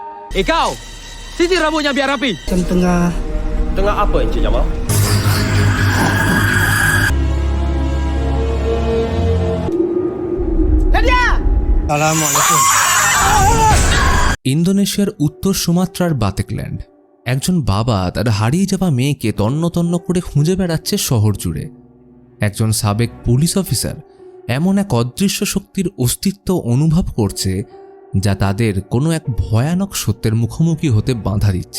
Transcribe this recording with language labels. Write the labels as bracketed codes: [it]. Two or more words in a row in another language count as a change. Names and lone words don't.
[ms] Kau, sisir rambutnya biar rapi. Macam tengah Tengah apa Encik Jamal? Nadia! Assalamualaikum. [bn] ইন্দোনেশিয়ার উত্তর সুমাত্রার বাতেকল্যান্ড একজন বাবা তার হারিয়ে যাওয়া মেয়েকে তন্ন তন্ন করে খুঁজে বেড়াচ্ছে শহর জুড়ে। একজন সাবেক পুলিশ অফিসার এমন এক অদৃশ্য শক্তির অস্তিত্ব অনুভব করছে যা তাদের কোনো এক ভয়ানক সত্যের মুখোমুখি হতে বাধা দিচ্ছে।